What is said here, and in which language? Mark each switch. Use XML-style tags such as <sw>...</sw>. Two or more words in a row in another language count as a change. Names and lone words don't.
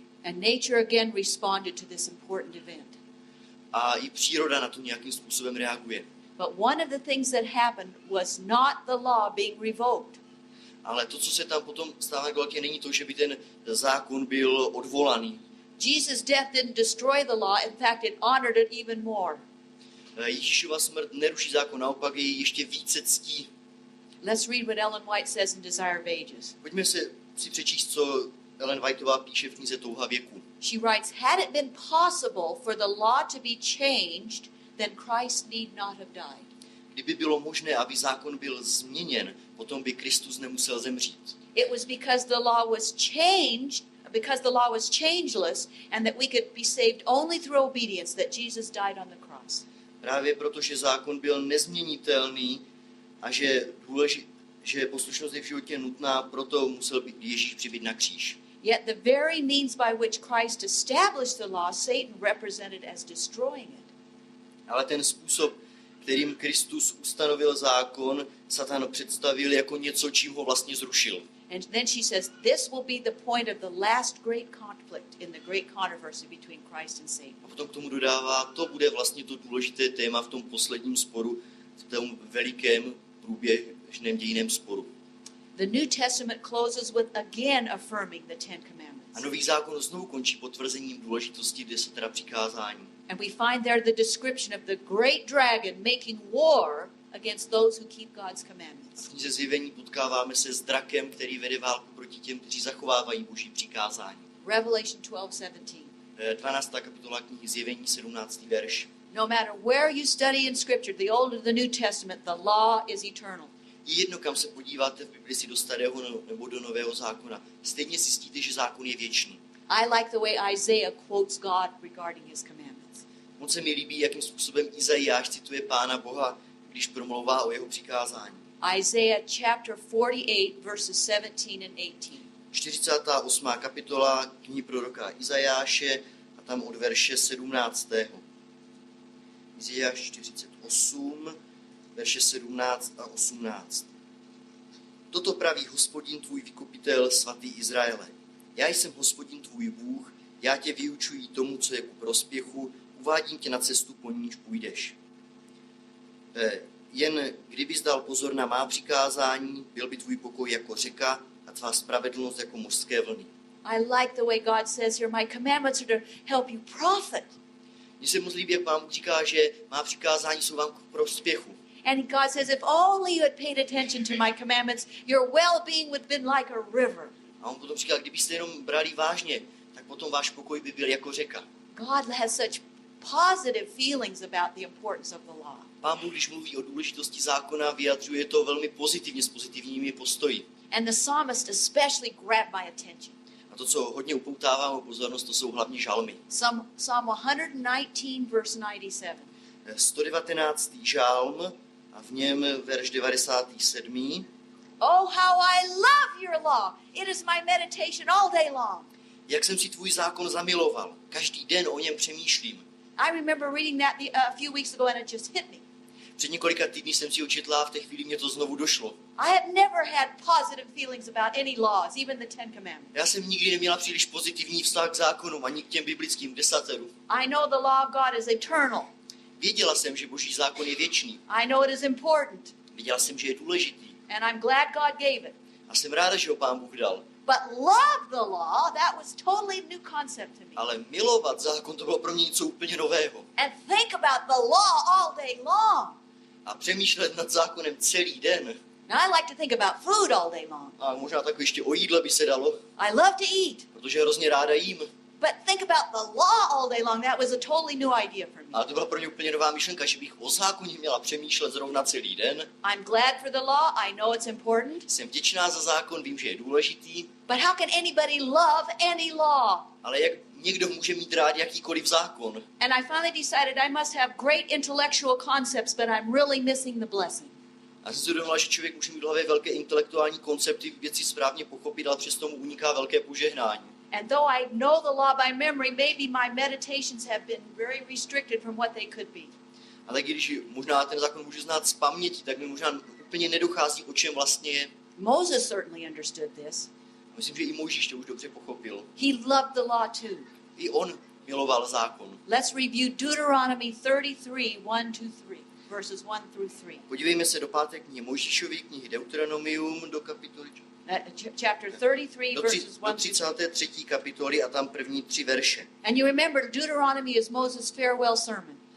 <en>And nature again responded to this important event.</en> <cs>A i příroda na to nějakým způsobem reaguje.</cs> <en>But one of the things that happened was not the law being revoked.</en> <cs>Ale to, co se tam potom stává velké, není to, že by ten zákon byl odvolaný.</cs> <en>Jesus' death didn't destroy the law. In fact, it honored it even more.</en> <cs>Ježíšova smrt neruší zákon, naopak jej ještě více ctí.</cs> <en>Let's read what Ellen White says in Desire of Ages.</en> <cs>Pojďme si přečíst, co Ellen Whiteová píše v knize Touha věku.</cs> <en>She writes, had it been possible for the law to be changed, then Christ need not have died.</en> <cs>Kdyby bylo možné, aby zákon byl změněn, potom by Kristus nemusel zemřít.</cs> <en>It was because the law was changed, because the law was changeless, and that we could be saved only through obedience, that Jesus died on the cross.</en> <cs>Právě proto, že zákon byl nezměnitelný a že poslušnost je v životě nutná, proto musel být Ježíš přibít na kříž.</cs> <en>Yet the very means by which Christ established the law, Satan represented as destroying it.</en> <cs>Ale ten způsob, kterým Kristus ustanovil zákon, Satan představil jako něco, čím ho vlastně zrušil.</cs> <en>And then she says, this will be the point of the last great conflict in the great controversy between Christ and Satan.</en> <cs>A potom k tomu dodává, to bude vlastně to důležité téma v tom posledním sporu, v tom velikém průběžném dějiném sporu.</cs> <en>The New Testament closes with again affirming the Ten Commandments.</en> <cs>A Nový zákon znovu končí potvrzením důležitosti 10 přikázání.</cs> <en>And we find there the description of the great dragon making war against those who keep God's commandments.</en> <cs>V knize Zjevení potkáváme se s drakem, který vede válku proti těm, kteří zachovávají Boží přikázání.</cs> <en>Revelation 12:17.</en> <cs>12. kapitola knihy Zjevení, 17. verš.</cs> <en>No matter where you study in Scripture, the Old or the New Testament, the law is eternal.</en> <cs>Je jedno, kam se podíváte v Bibli, do Starého nebo do Nového zákona. Stejně zjistíte, že zákon je věčný.</cs> <en>I like the way Isaiah quotes God regarding his commandments.</en> <cs>Moc se mi líbí, jakým způsobem Izajáš cituje Pána Boha, když promlouvá o jeho přikázání.</cs> <en>Isaiah chapter 48 verses 17 and 18.</en> <cs>48. kapitola knihy proroka Izajáše a tam od verše 17. Izajáš 48, verše 17 a 18. Toto praví Hospodin tvůj vykupitel, svatý Izraele. Já jsem Hospodin tvůj Bůh, já tě vyučuji tomu, co je ku prospěchu, uvádím tě na cestu, po níž půjdeš. Jen kdybys dal pozor na má přikázání, byl by tvůj pokoj jako řeka a tvá spravedlnost jako mořské vlny.</cs> <en>I like the way God says here, my commandments are to help you profit.</en> <cs>Mně se moc líbí, jak Pán říká, že má přikázání jsou vám k prospěchu.</cs> <en>And God says, if only you had paid attention to my commandments, your well-being would have been like a river.</en> <cs>A on potom říká, kdybyste jenom brali vážně, tak potom váš pokoj by byl jako řeka.</cs> <en>God has such positive feelings about the importance of the law.</en> <cs>Pán Bůh, když mluví o důležitosti zákona, vyjadřuje to velmi pozitivně, s pozitivními postoji.</cs> <en>And the psalmist especially grabbed my attention.</en> <cs>A to, co hodně upoutává mou pozornost, to jsou hlavně žalmy.</cs> <en>Psalm 119, verse 97.</en> <cs>119. žalm a v něm verš 97.</cs> <en>Oh, how I love your law. It is my meditation all day long.</en> <cs>Jak jsem si tvůj zákon zamiloval. Každý den o něm přemýšlím.</cs> <en>I remember reading that a few weeks ago and it just hit me.</en> <cs>Před několika týdny jsem si ho četla a v té chvíli mě to znovu došlo.</cs> <en>I have never had positive feelings about any laws, even the Ten Commandments.</en> <cs>Já jsem nikdy neměla příliš pozitivní vztah k zákonům, ani k těm biblickým 10.</cs> <en>I know the law of God is eternal.</en> <cs>Věděla jsem, že Boží zákon je věčný.</cs> <en>I know it is important.</en> <cs>Věděla jsem, že je důležitý.</cs> <en>And I'm glad God gave it.</en> <cs>A jsem ráda, že ho Pán Bůh dal.</cs> <en>But love the law, that was totally new concept to me.</en> <cs>Ale milovat zákon, to bylo pro mě něco úplně nového.</cs> <en>And think about the law all day long.</en> <cs>A přemýšlet nad zákonem celý den.</cs> <en>Now I like to think about food all day long.</en> <cs>A možná tak ještě o jídle by se dalo.</cs> <en>I love to eat.</en> <cs>Protože hrozně ráda jím.</cs> <en>But think about the law all day long. That was a totally new idea for me.</en> <cs>Ale to byla pro mě úplně nová myšlenka, že bych o zákoně měla přemýšlet zrovna celý den.</cs> <en>I'm glad for the law. I know it's important.</en> <cs>Jsem vděčná za zákon, vím, že je důležitý.</cs> <en>But how can anybody love any law?</en> <cs>Ale jak někdo může mít rád jakýkoliv zákon?</cs> <en>And I finally decided I must have great intellectual concepts, but I'm really missing the blessing.</en> <cs>A jsem si uvědomila, že člověk může mít v hlavě velké intelektuální koncepty, věci správně pochopit, ale přesto mu uniká velké požehnání.</cs> <en>And though I know the law by memory, maybe my meditations have been very restricted from what they could be.</en> <cs>Ale když možná ten zákon může znát z paměti, tak mi možná úplně nedochází, o čem vlastně je.</cs> <en>Moses certainly understood this.</en> <cs>Myslím, že i Mojžíš to už dobře pochopil.</cs> <en>He loved the law too.</en> <cs>I on miloval zákon.</cs> <en>Let's review Deuteronomy 33, 1-3. verses 1 through 3.</en> <cs>Podívejme se do 5. knihy Mojžíšovy, knihy Deuteronomium, do kapitoly</cs> <en>Chapter 33, verses 1</en> <cs>do 33. kapitoly a tam první 3 verše.</cs> <en>And you remember Deuteronomy is Moses' farewell sermon.</en>